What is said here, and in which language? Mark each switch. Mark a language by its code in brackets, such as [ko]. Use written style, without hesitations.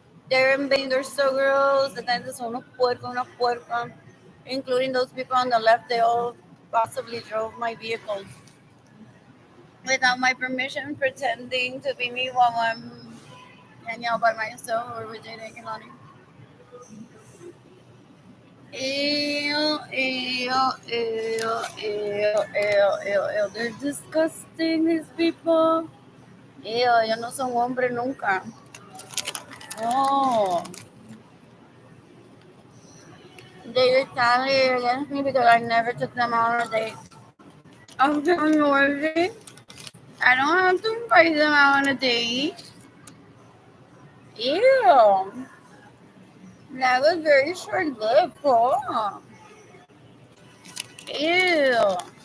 [en] They're invading, they're so gross, and then there's [es] una puerca, [en] including those people on the left, they all possibly drove my vehicles without my permission, pretending to be me while I'm hanging out by myself or with Jada and Kelani. Ew, ew, ew, ew, ew, ew, ew. They're disgusting, these people. [es] Ew, ellos no son hombres nunca. Oh. [en] They retaliated against me because I never took them out on a date. I'm feeling worthy. I don't have to invite them out on a date. Ew. That was very short-lived. Oh. Ew.